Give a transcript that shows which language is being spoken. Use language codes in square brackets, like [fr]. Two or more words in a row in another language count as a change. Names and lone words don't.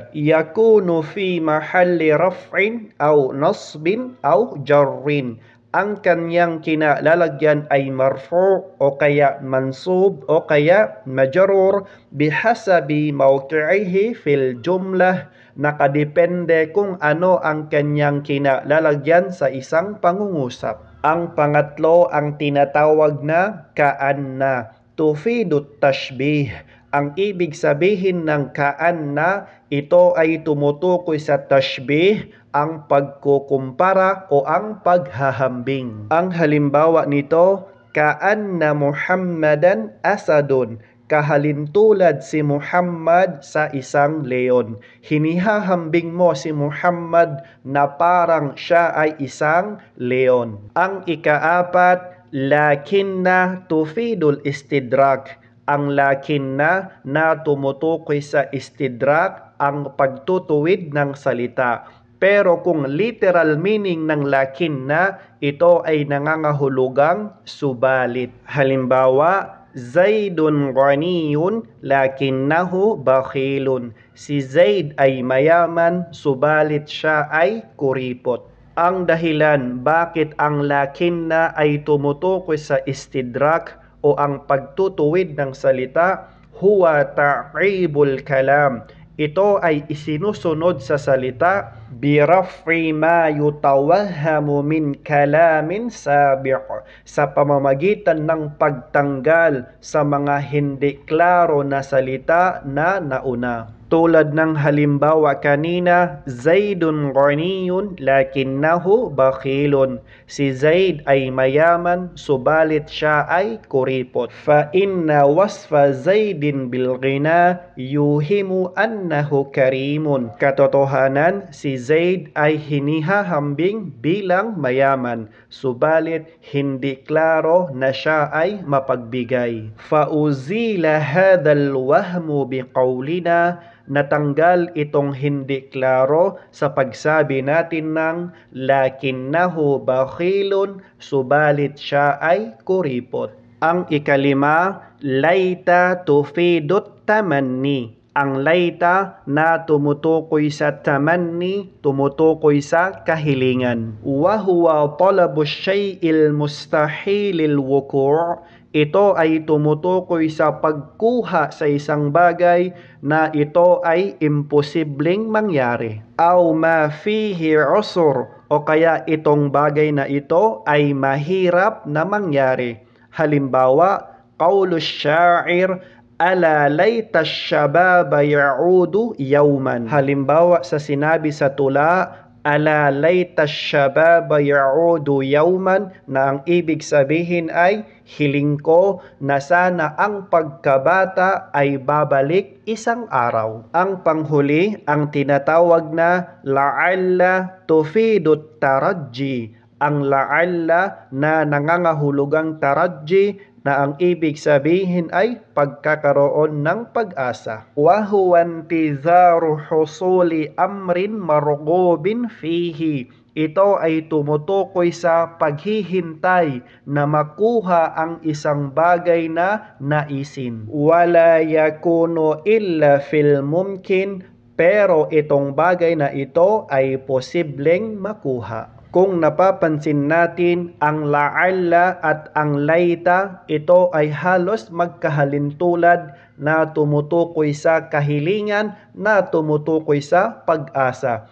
[ar] يكون في محل رفع أو نصب أو جر. [tl] Ang kanyang kinalalagyan ay marfu' o kaya mansub o kaya majrur [ar] بحسب موقعه في الجملة, [tl] nakadepende kung ano ang kanyang kinalalagyan sa isang pangungusap. Ang pangatlo, ang tinatawag na ka'anna, [ar] تفيد التشبيه. [tl] Ang ibig sabihin ng ka'anna, ito ay tumutukoy sa tashbih, ang pagkukumpara o ang paghahambing. Ang halimbawa nito, [ar] كأن محمدا أسد. [tl] Kahalintulad si Muhammad sa isang leon. Hinihahambing mo si Muhammad na parang siya ay isang leon. Ang ikaapat, [ar] لكن تفيد الاستدراك. [tl] Ang lakinna na tumutukoy sa istidrak, ang pagtutuwid ng salita. Pero kung [en] literal meaning [tl] ng lakinna, ito ay nangangahulugang subalit. Halimbawa, [ar] زيد غني لكنه بخيل. [tl] Si Zaid ay mayaman, subalit siya ay kuripot. Ang dahilan bakit ang lakinna ay tumutukoy sa istidrak o ang pagtutuwid ng salita, [ar] هو تعقيب الكلام. [tl] Ito ay isinusunod sa salita [ar] برفع ما يتوهم من كلام سابق', [tl] sa pamamagitan ng pagtanggal sa mga hindi klaro na salita na nauna. Tulad ng halimbawa kanina, [ar] زيد غني لكنه بخيل. [tl] Si Zaid ay mayaman, subalit siya ay kuripot. [ar] فإن وصف زيد بالغنى يوهم أنه كريم. [tl] Katotohanan, si Zaid ay hinihahambing bilang mayaman, subalit hindi klaro na siya ay mapagbigay. [ar] فأزيل هذا الوهم بقولنا. [tl] Natanggal itong hindi klaro sa pagsabi natin ng [ar] لكنه بخيل, [tl] subalit siya ay kuripot. Ang ikalima, [ar] ليت تفيد التمني. [tl] Ang laita na tumutukoy sa tamanni, tumutukoy sa kahilingan. [ar] وهو طلب الشيء المستحيل الوقوع'. [tl] Ito ay tumutukoy sa pagkuha sa isang bagay na ito ay imposibleng mangyari. [ar] أو ما فيه عسر, [tl] o kaya itong bagay na ito ay mahirap na mangyari. Halimbawa, [ar] قول الشاعر ألا ليت الشباب يعود يوما. [tl] Halimbawa sa sinabi sa tula, [ar] ألا ليت الشباب يعود يوما, [tl] na ang ibig sabihin ay hiling ko na sana ang pagkabata ay babalik isang araw. Ang panghuli, ang tinatawag na [ar] لعل تفيد الترجي. [tl] Ang la'alla na nangangahulugang taraji, na ang ibig sabihin ay pagkakaroon ng pag-asa. [ar] وهو انتظار حصول أمر مرغوب فيه. [tl] Ito ay tumutukoy sa paghihintay na makuha ang isang bagay na naisin. [ar] ولا يكون إلا في الممكن, [tl] pero itong bagay na ito ay posibleng makuha. Kung napapansin natin, ang la'alla at ang laita, ito ay halos magkahalintulad na tumutukoy sa kahilingan, na tumutukoy sa pag-asa.